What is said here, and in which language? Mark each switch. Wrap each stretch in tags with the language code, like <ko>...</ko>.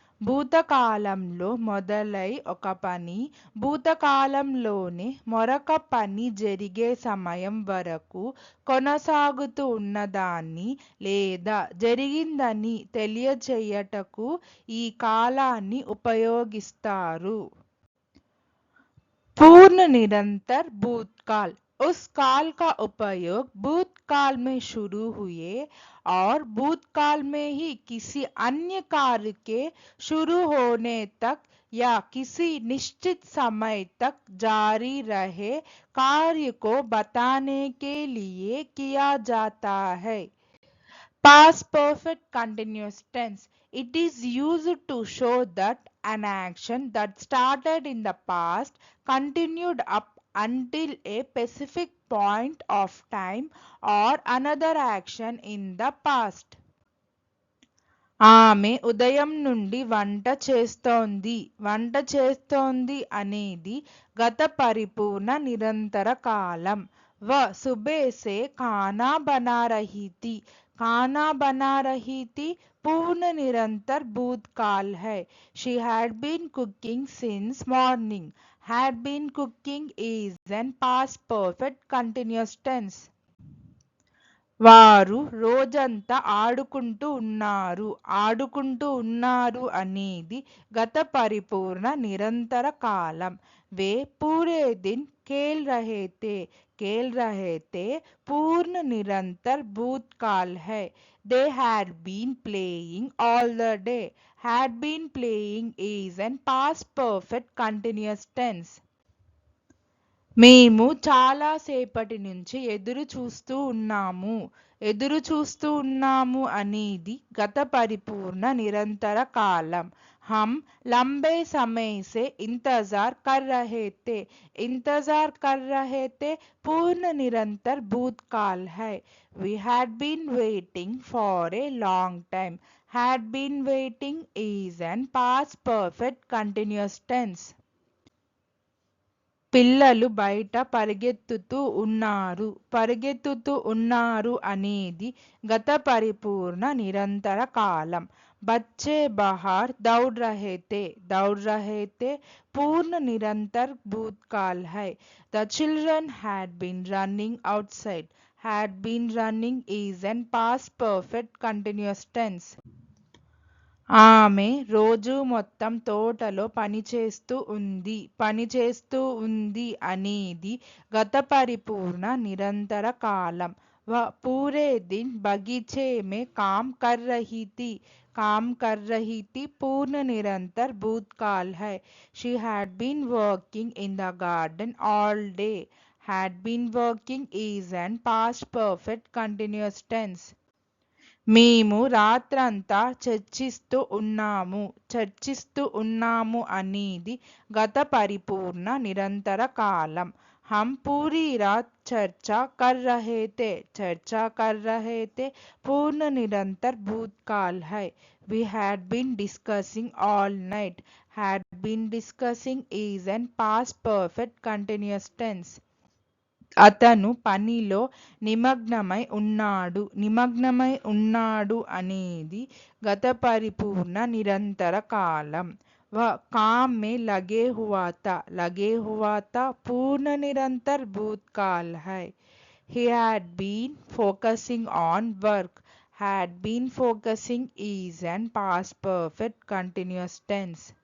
<te>భూతకాలంలో మొదలై ఒక పని భూతకాలంలోనే మరొక పని జరిగే సమయం వరకు కొనసాగుతూ ఉన్నదాన్ని లేదా జరిగిందని తెలియచేయుటకు ఈ కాలాన్ని ఉపయోగిస్తారు.</te> <hi>पूर्ण निरंतर भूतकाल। उस काल का उपयोग भूतकाल में शुरू हुए और भूतकाल में ही किसी अन्य कार्य के शुरू होने तक या किसी निश्चित समय तक जारी रहे कार्य को बताने के लिए किया जाता है।</hi> <en>Past perfect continuous tense. It is used to show that an action that started in the past continued up until a specific point of time or another action in the past.</en> <te>ఆమె ఉదయం నుండి వంట చేస్తోంది. వంట చేస్తోంది అనేది గత పరిపూర్ణ నిరంతర కాలం.</te> <hi>वह सुबह से खाना बना रही थी। खाना बना रही थी पूर्ण निरंतर भूतकाल है।</hi> <en>She had been cooking since morning. Had been cooking is an past perfect continuous tense.</en> <te>వారు రోజంతా ఆడుకుంటూ ఉన్నారు. ఆడుకుంటూ ఉన్నారు అనేది గత పరిపూర్ణ నిరంతర కాలం.</te> <hi>वे पूरे दिन खेल रहे थे। खेल रहे थे पूर्ण निरंतर भूतकाल है।</hi> <en>They had been playing all the day. Had been playing is an past perfect continuous tense.</en> <te>మేము చాలాసేపటి నుంచి ఎదురు చూస్తూ ఉన్నాము. ఎదురు చూస్తూ ఉన్నాము అనేది గత పరిపూర్ణ నిరంతర కాలం.</te> <hi>हम लंबे समय से इंतजार कर रहे थे। इंतजार कर रहे थे पूर्ण निरंतर भूतकाल है।</hi> <en>We had been waiting for a long time. Had been waiting is an past perfect continuous tense.</en> <te>పిల్లలు బయట పరిగెత్తుతూ ఉన్నారు. పరిగెత్తుతూ ఉన్నారు అనేది గత పరిపూర్ణ నిరంతర కాలం.</te> <hi>बच्चे बाहर दौड़ रहे थे। दौड़ रहे थे पूर्ण निरंतर भूतकाल है।</hi> <en>The children had been running outside. Had been running is an past perfect continuous tense.</en> <te>ఆమె రోజు మొత్తం తోటలో పనిచేస్తూ ఉంది. పనిచేస్తూ ఉంది అనేది గత పరిపూర్ణ నిరంతర కాలం.</te> <hi>वह पूरे दिन बगीचे में काम कर रही थी। काम कर रही थी पूर्ण निरंतर भूतकाल है।</hi> <en>She had been working in the garden all day. Had been working is an past perfect continuous tense.</en> <te>మేము రాత్రంతా చర్చిస్తూ ఉన్నాము. చర్చిస్తూ ఉన్నాము అనేది గత పరిపూర్ణ నిరంతర కాలం.</te> <hi>हम पूरी रात चर्चा कर रहे थे। चर्चा कर रहे थे पूर्ण निरंतर भूतकाल है।</hi> <en>We had been discussing all night. Had been discussing is an past perfect continuous tense.</en> <te>అతను పనిలో నిమగ్నమై ఉన్నాడు. నిమగ్నమై ఉన్నాడు అనేది గత పరిపూర్ణ నిరంతర కాలం.</te> <hi>वह काम में लगे हुआ था। लगे हुआ था पूर्ण निरंतर भूतकाल है।</hi> <en>He had been focusing on work. Had been focusing is an past perfect continuous tense.</en>